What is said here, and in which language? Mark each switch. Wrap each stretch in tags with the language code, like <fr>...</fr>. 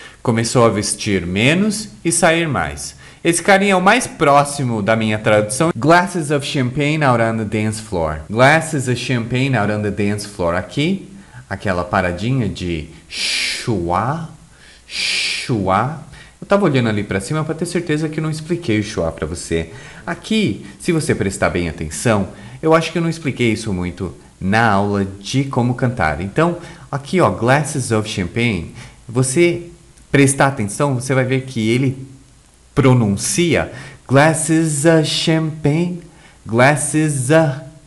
<pt>Começou a vestir menos e sair mais. Esse carinha é o mais próximo da minha tradução.</pt> <en>Glasses of champagne out on the dance floor. Glasses of champagne out on the dance floor.</en> <pt>Aqui, aquela paradinha de schwa. Eu tava olhando ali pra cima para ter certeza que eu não expliquei o schwa pra você. Aqui, se você prestar bem atenção, eu acho que eu não expliquei isso muito na aula de como cantar. Então, aqui, ó,</pt> <en>glasses of champagne,</en> <pt>você prestar atenção, você vai ver que ele pronuncia glasses of champagne, glasses of...</pt>